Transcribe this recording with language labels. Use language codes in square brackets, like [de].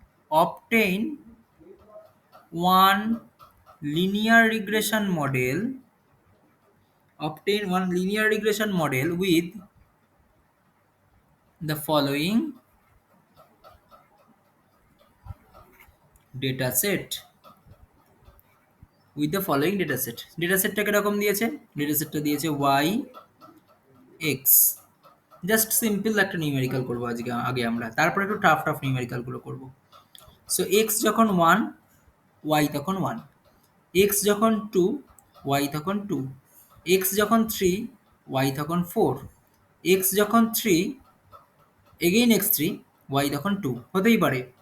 [en] Obtain one linear regression model, obtain one linear regression model with the following data set, with the following data set। [bn] data setটা কিরকম দিয়েছে? data setটা দিয়েছে y x। Just simple একটা numerical করবো আজকে আগে আমরা, তারপরে একটু টাফ টাফ নিউমেরিক্যাল গুলো করবো। সো x যখন 1, y তখন 1, x যখন 2, y তখন 2, x যখন 3, y তখন 4, x যখন 3, এগেইন x3, y তখন 2 হতেই পারে।